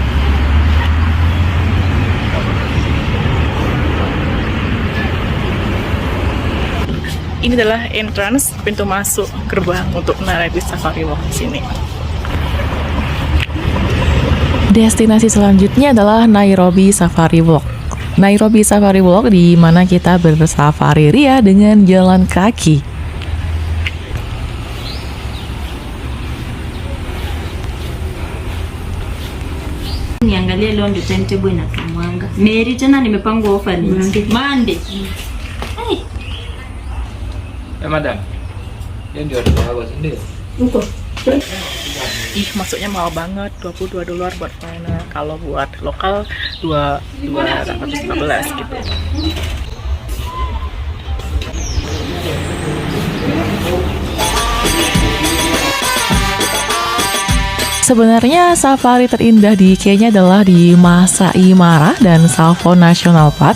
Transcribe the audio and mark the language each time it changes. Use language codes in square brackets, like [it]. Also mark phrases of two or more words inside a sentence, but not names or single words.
[id] Ini adalah entrance, pintu masuk gerbang untuk Nairobi Safari Walk di sini. Destinasi selanjutnya adalah Nairobi Safari Walk. Nairobi Safari Walk di mana kita bersafari ria dengan jalan kaki. [sw] Niangalie leo ndio timetable inatumwanga. Mary tena nimepangwa ofa ni Monday. [id] Madam, yang jual berapa sendiri? Ih, masuknya mahal banget, $22 buat foreigner. Kalau buat lokal 215 gitu. Sebenarnya safari terindah di Kenya adalah di Masai Mara dan Tsavo National Park.